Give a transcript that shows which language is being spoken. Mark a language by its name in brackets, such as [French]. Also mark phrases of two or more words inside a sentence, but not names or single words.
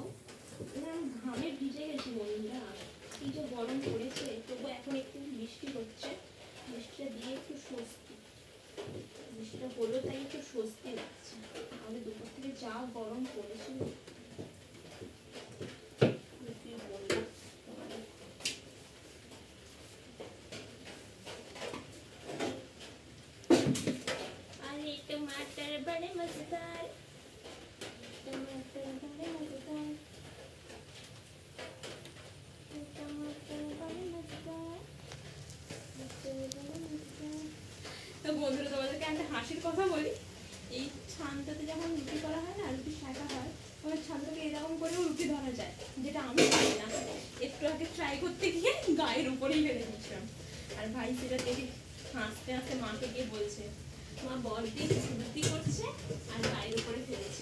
[Bangla] আমি ঘামে ভিজে গেছি বন্ধুরা, কি যে গরম পড়েছে, তবু এখন একটু বৃষ্টি হচ্ছে, বৃষ্টিটা দিয়ে একটু স্বস্তি, বৃষ্টিটা হলো তাই একটু স্বস্তি লাগছে। আমাদের দুপুর থেকে যা গরম পড়েছিল বলবো তোমাদের। [Hindi] अरे टमाटर बड़े मजेदार, टमाटर बड़े मजेदार, टमाटर बड़े मजेदार, टमाटर बड़े मजेदार। [Bangla] तो বন্ধুরা তোমাদেরকে একটা হাসির কথা বলি, এই ছানটাতে যখন রুটি করা হয় না, রুটি শাঁকা হয়, ওই ছানটাকে এরকম করেও রুটি ধরা যায়, যেটা আমি পারি না। একটু আগে ট্রাই করতে গিয়ে গায়ের উপরেই ফেলে দিয়েছিলাম। আর ভাই সেটা দেখে হাসতে হাসতে মাকে গিয়ে বলছে, মা বড়দি রুটি করছে আর গায়ের উপরে ফেলেছে।